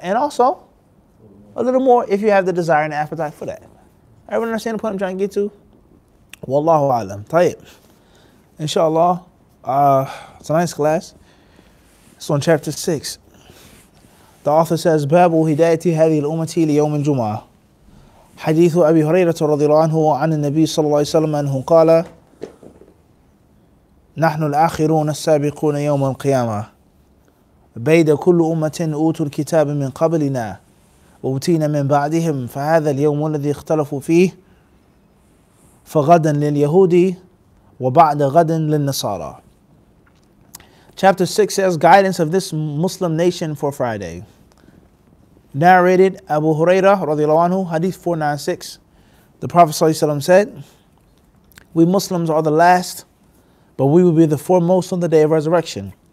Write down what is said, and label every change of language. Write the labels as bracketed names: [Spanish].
[English] And also, a little more if you have the desire and the appetite for that. Everyone understand the point I'm trying to get to? Wallahu alam. Tayyib. Inshallah, tonight's class, it's on chapter 6. The author says, [Arabic] Babu hidayati hadhihi al-ummati li yawm al-jum'ah. حديث أبي هريرة رضي الله عنه عن النبي صلى الله عليه وسلم أنه قال نحن الآخرون السابقون يوم القيامة بيد كل أمة أوتوا الكتاب من قبلنا وأوتينا من بعدهم فهذا اليوم الذي اختلفوا فيه فغدا لليهود وبعد غد للنصارى. [English] Chapter 6 says guidance of this Muslim nation for Friday. Narrated Abu Hurairah radiallahu anhu, Hadith 496. The Prophet ﷺ said, we Muslims are the last, but we will be the foremost on the day of resurrection.